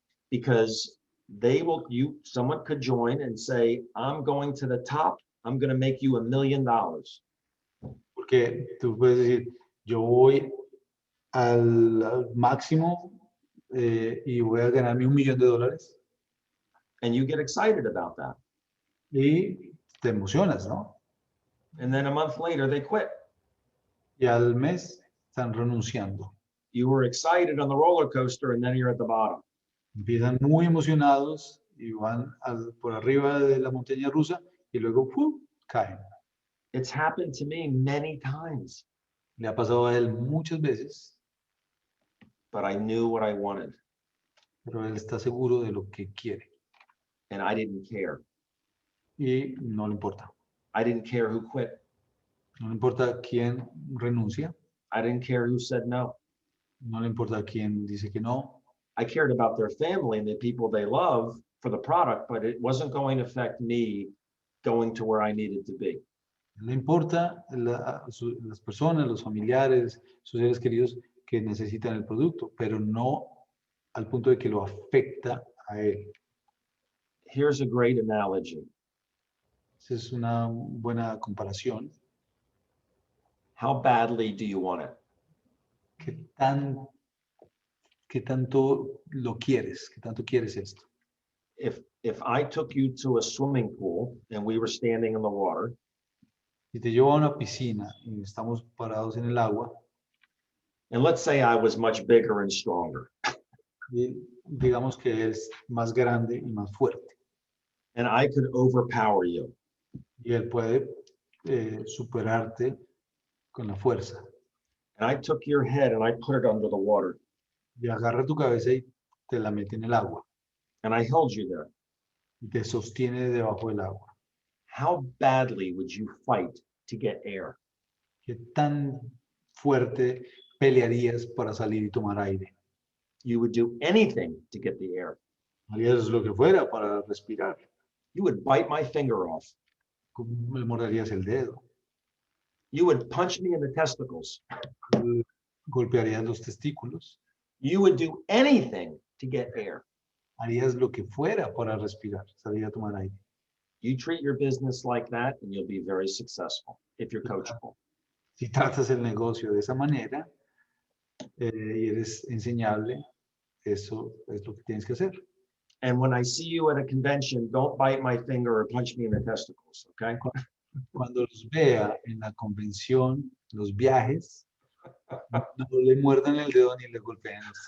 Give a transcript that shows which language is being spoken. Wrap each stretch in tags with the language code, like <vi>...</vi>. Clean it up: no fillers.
<en>Because someone could join and say, I'm going to the top, I'm going to make you $1 million.</en> <es>Porque tú puedes decir, yo voy al máximo y voy a ganarme $1 millón.</es> <en>And you get excited about that.</en> <es>Y te emocionas, ¿no?</es> <en>And then a month later, they quit.</en> <es>Y al mes están renunciando.</es> <en>You were excited on the roller coaster, and then you're at the bottom.</en> <es>Empiezan muy emocionados y van por arriba de la montaña rusa y luego caen.</es> <en>It's happened to me many times,</en> <es>Le ha pasado a él muchas veces,</es> <en>but I knew what I wanted,</en> <es>pero él está seguro de lo que quiere</es> <en>and I didn't care.</en> <es>y no le importa.</es> <en>I didn't care who quit.</en> <es>No le importa quién renuncia,</es> <en>I didn't care who said no.</en> <es>no le importa quién dice que no.</es> <en>I cared about their family and the people they love for the product, but it wasn't going to affect me going to where I needed to be.</en> <es>Le importa las personas, los familiares, sus seres queridos que necesitan el producto, pero no al punto de que lo afecta a él.</es> <en>Here's a great analogy.</en> <es>Esa es una buena comparación.</es> <en>How badly do you want it?</en> <es>¿Qué tanto lo quieres? ¿Qué tanto quieres esto?</es> <en>If I took you to a swimming pool and we were standing in the water,</en> <es>Si te llevo a una piscina y estamos parados en el agua,</es> <en>and let's say I was much bigger and stronger,</en> <es>y digamos que es más grande y más fuerte,</es> <en>and I could overpower you,</en> <es>y él puede superarte con la fuerza,</es> <en>and I took your head and I put it under the water,</en> <es>y agarra tu cabeza y te la mete en el agua,</es> <en>and I held you there,</en> <es>y te sostiene debajo del agua.</es> <en>how badly would you fight to get air?</en> <es>¿Qué tan fuerte pelearías para salir y tomar aire?</es> <en>You would do anything to get the air.</en> <es>Harías lo que fuera para respirar.</es> <en>You would bite my finger off.</en> <es>Me morderías el dedo.</es> <en>You would punch me in the testicles.</en> <es>Golpearías los testículos.</es> <en>You would do anything to get air.</en> <es>Harías lo que fuera para respirar, salir a tomar aire.</es> <en>You treat your business like that and you'll be very successful if you're coachable.</en> <es>Si tratas el negocio de esa manera y eres enseñable, eso es lo que tienes que hacer.</es> <en>And when I see you at a convention, don't bite my finger or punch me in the testicles, okay?</en> <es>Cuando los vea en la convención, los viajes, no le muerdan el dedo ni le golpeen.</es>